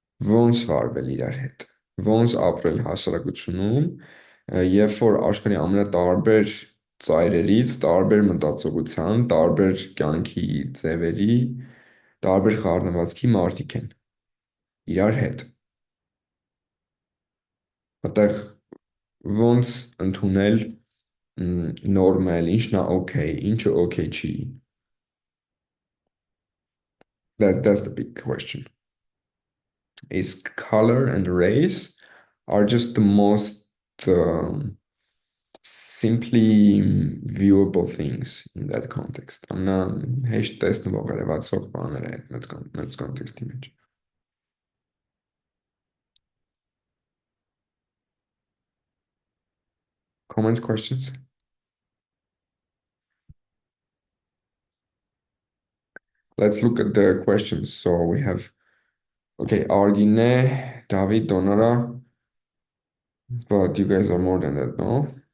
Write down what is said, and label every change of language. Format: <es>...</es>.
<hy>Ոնց վարվել իրար հետ։ Ոնց ապրել հասարակությունում, երբ որ աշխարհի ամենատարբեր ծայրերից, տարբեր մտածողության, տարբեր կյանքի ձևերի, տարբեր խառնվածքի մարդիկ են իրար հետ։ Այդտեղ ոնց ընդունել նորմալ, ինչն է օքեյ, ինչը օքեյ չի։</hy> <en>That's the big question. is color and race are just the most simply viewable things in that context.</en> <hy>Ամնա հեշտ տեսնվող երևացող բաները այդ մեծ կոնտեքստի մեջ։</hy> <en>Comments, questions? Let's look at the questions. So we have, okay, Ardine, David, Donara, but you guys are more than that, no?</en>